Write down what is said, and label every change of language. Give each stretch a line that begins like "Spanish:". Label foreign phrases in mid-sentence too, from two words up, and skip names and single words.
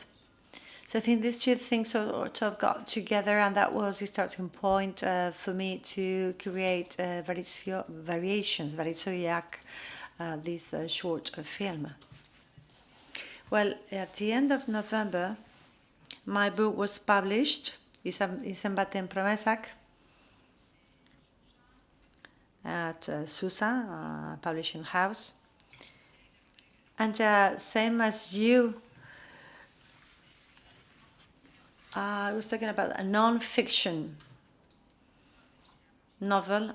English: So I think these two things sort of got together, and that was the starting point for me to create variations, this short film. Well, at the end of November, my book was published,
Basque: Izan baten promesak,
English: at Susa, publishing house. And same as you, I was talking about a non-fiction novel.